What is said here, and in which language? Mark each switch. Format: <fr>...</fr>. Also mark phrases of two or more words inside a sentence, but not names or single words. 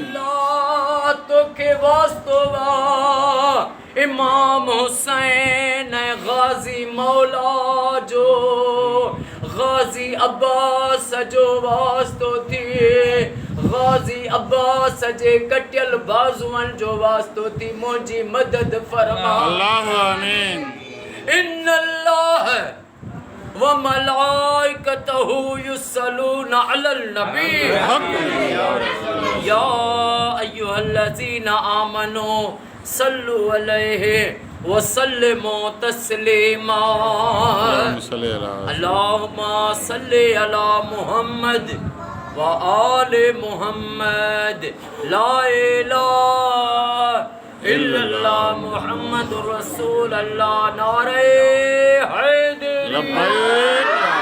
<sd>अल्लाह तोखे वास्तो वा इमाम हुसैन गाज़ी मौला जो गाज़ी अब्बास जो वास्तो थी गाज़ी अब्बास जे कटियल बाज़ुअनि जो वास्तो थी मुंहिंजी मदद फरमा आमीन</sd> <ar>إن الله وملائكته يصلون على النبي يا أيها الذين آمنوا صلوا عليه وسلموا تسليما اللهم صل على محمد وآل محمد لا إله إلا الله محمد رسول الله</ar> <ur>نعرۂ حیدر</ur>